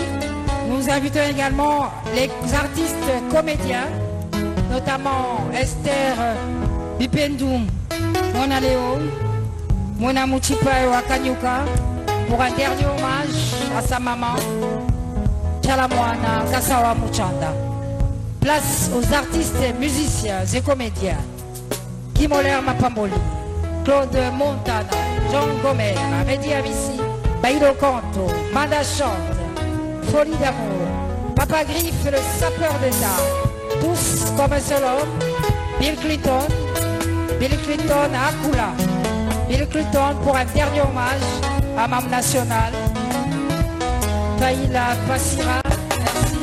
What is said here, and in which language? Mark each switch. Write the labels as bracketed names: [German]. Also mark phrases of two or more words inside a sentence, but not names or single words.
[French] Nous invitons également les artistes comédiens, notamment Esther Bipendou, Mona Léo, Mona Mouchipa et Wakanyuka, pour un dernier hommage à sa maman, Chalamwana Kasawa Mouchanda. Place aux artistes, musiciens et comédiens, Kimoler Mapamboli, Claude Montana, Jean Gomer, Redi Amissi, Baïlo Kanto, Manda Chante, Folie d'amour, Papa Griff, le sapeur d'État, tous comme un seul homme, Bill Clinton à Akula, Bill Clinton pour un dernier hommage à Mam National. Taïla Passira, merci.